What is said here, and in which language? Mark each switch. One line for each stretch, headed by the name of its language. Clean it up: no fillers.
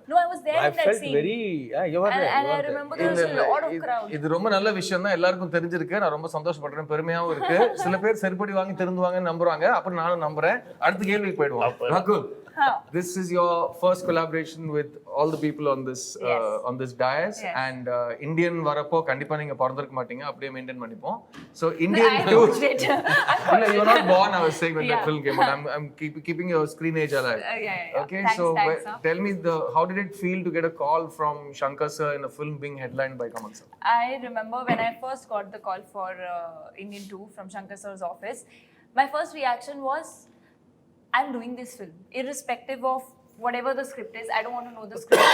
English: No, I was there in that scene. And I remember there was a lot of crowd.
Tamil: இது ரொம்ப நல்ல விஷயம் தான், எல்லாருக்கும் தெரிஞ்சிருக்கு. நான் ரொம்ப சந்தோஷப்படுறேன், பெருமையாவும் இருக்கு. சில பேர் செருப்படி வாங்கி திருந்துவாங்கன்னு நம்புறாங்க, அப்புறம் நானும் நம்புறேன். அடுத்த கேள்விக்கு போயிடுவோம்.
English: Rakul, this is your first collaboration with all the people on this dais. Yes.
Tamil: And Indian வரப்போ கண்டிப்பா நீங்க பிறந்திருக்க மாட்டீங்க, அப்படியே மெயின்டைன் பண்ணிப்போம்.
English: So Indian too. No, you were not born, I was saying, when that film came out. I'm keeping your screen age alive. Yeah. Okay, thanks, tell me how did it feel to get a call from Shankar sir in a film being headlined by Kamal sir? I remember when I first got the call for Indian 2 from Shankar sir's office, my first reaction was, I'm doing this film irrespective of whatever the script is. I don't want to know the script.